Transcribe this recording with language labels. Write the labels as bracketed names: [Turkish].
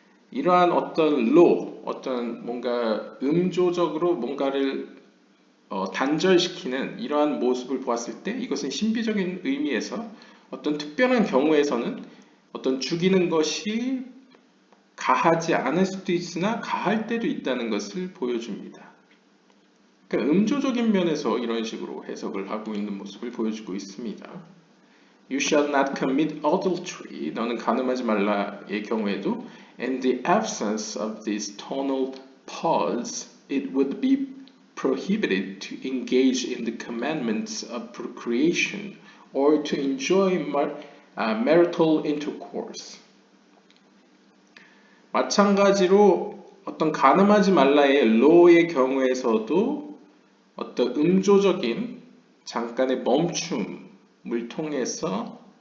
[Korean] 이러한 어떤 어떤 뭔가 음조적으로 뭔가를 단절시키는 이러한 모습을 보았을 때 이것은 신비적인 의미에서 어떤 특별한 경우에서는 어떤 죽이는 것이 가하지 않을 수도 있으나 가할 때도 있다는 것을 보여줍니다. 그러니까 음조적인 면에서 이런 식으로 해석을 하고 있는 모습을 보여주고 있습니다. [English] You shall not commit adultery. [Korean] 너는 간음하지 말라의 경우에도 [English] in the absence of this tonal pause, it would be prohibited to engage in the commandments of procreation or to enjoy marital intercourse. [Korean] 마찬가지로 어떤 가늠하지 말라의 law의 경우에서도 어떤 음조적인 잠깐의 멈춤을 통해서